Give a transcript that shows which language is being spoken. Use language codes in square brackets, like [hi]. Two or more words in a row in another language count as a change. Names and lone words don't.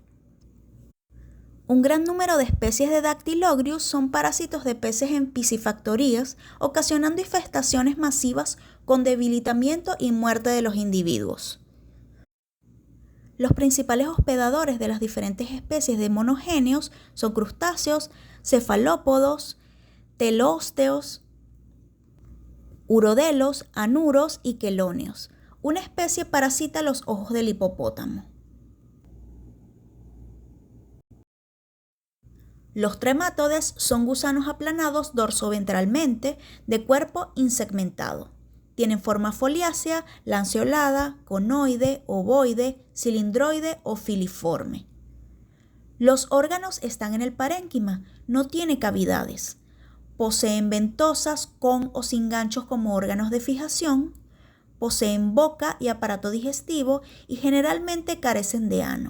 [es] Un gran número de especies de Dactylogrius son parásitos de peces en piscifactorías, ocasionando infestaciones masivas con debilitamiento y muerte de los individuos. Los principales hospedadores de las diferentes especies de monogenios son crustáceos, cefalópodos, telósteos, urodelos, anuros y quelonios. Una especie parasita los ojos del hipopótamo. Los tremátodes son gusanos aplanados dorsoventralmente, de cuerpo insegmentado. Tienen forma foliácea, lanceolada, conoide, ovoide, cilindroide o filiforme. Los órganos están en el parénquima, no tiene cavidades. Poseen ventosas con o sin ganchos como órganos de fijación, poseen boca y aparato digestivo y generalmente carecen de ano.